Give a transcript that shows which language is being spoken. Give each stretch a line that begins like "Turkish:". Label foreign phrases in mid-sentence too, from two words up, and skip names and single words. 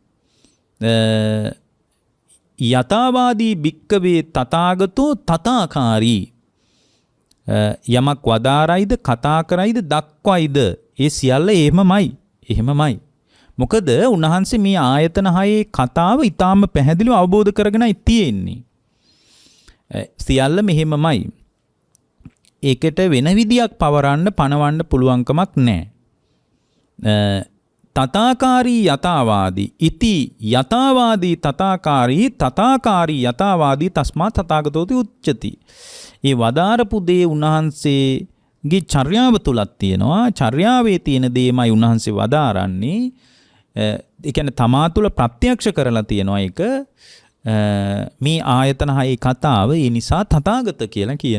Pali: යථාවාදී භික්කවේ තථාගතෝ තථාකාරී
Sinhala: යමක් වදාරයිද කතා කරයිද දක්වයිද ඒ සියල්ල එහෙමමයි මොකද උන්වහන්සේ මේ ආයතන හයේ කතාව ඊටාම පැහැදිලිව අවබෝධ කරගෙනයි තියෙන්නේ සියල්ල මෙහෙමමයි ඒකට වෙන විදියක් පනවන්න පුළුවන්කමක් නැහැ
Pali: තථාකාරී යථාවාදී ඉති යථාවාදී තථාකාරී යථාවාදී තස්මා තථාගතෝති උච්චති
Sinhala: ඒ වදාරපු දේ උන්වහන්සේගේ චර්යාව තුලක් තියෙනවා චර්යාවේ තියෙන දේමයි උන්වහන්සේ වදාරන්නේ ඒ කියන්නේ තමා තුළ ප්‍රත්‍යක්ෂ කරලා තියෙනවා ඒක මේ ආයතන හයේ කතාව ඒ නිසා තථාගත කියලා